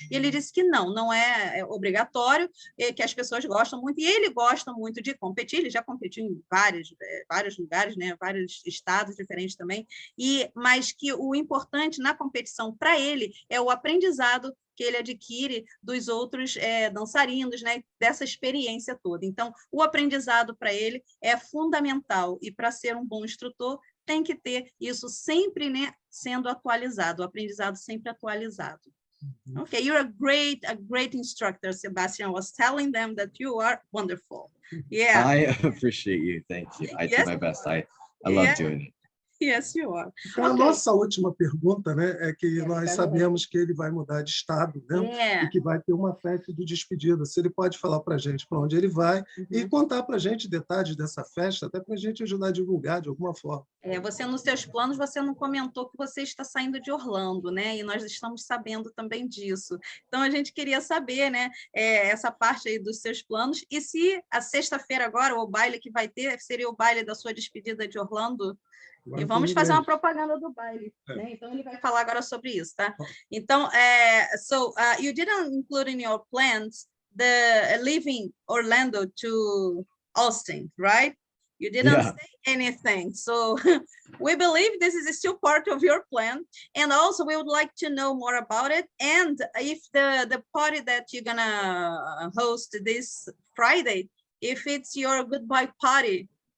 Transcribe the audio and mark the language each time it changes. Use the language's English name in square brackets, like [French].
[Portuguese] E ele disse que não é obrigatório, que as pessoas gostam muito, e ele gosta muito de competir, ele já competiu em vários lugares, né, vários estados diferentes também, mas que o importante na competição para ele é o aprendizado que ele adquire dos outros dançarinos, né, dessa experiência toda. Então, o aprendizado para ele é fundamental, e para ser um bom instrutor, tem que ter isso sempre, né, sendo atualizado, o aprendizado sempre atualizado. [English] Okay, you're a great instructor, Sebastian. I was telling them that you are wonderful. Yeah. I appreciate you. Thank you. I do my best. I love doing it. Yes, you are. [Portuguese] Então, a nossa última pergunta, né, é que nós sabemos que ele vai mudar de estado, né, e que vai ter uma festa de despedida. Se ele pode falar para a gente para onde ele vai e contar para a gente detalhes dessa festa, até para a gente ajudar a divulgar de alguma forma. Você, nos seus planos, você não comentou que você está saindo de Orlando, né? E nós estamos sabendo também disso. Então, a gente queria saber, né, essa parte aí dos seus planos, e se a sexta-feira agora, o baile que vai ter, seria o baile da sua despedida de Orlando. E vamos fazer uma propaganda do baile, né? Então ele vai falar agora sobre isso, tá? [English] Então, you didn't include in your plans the leaving Orlando to Austin, right? You didn't say anything. So we believe this is still part of your plan, and also we would like to know more about it, and if the party that you're gonna host this Friday, if it's your goodbye party.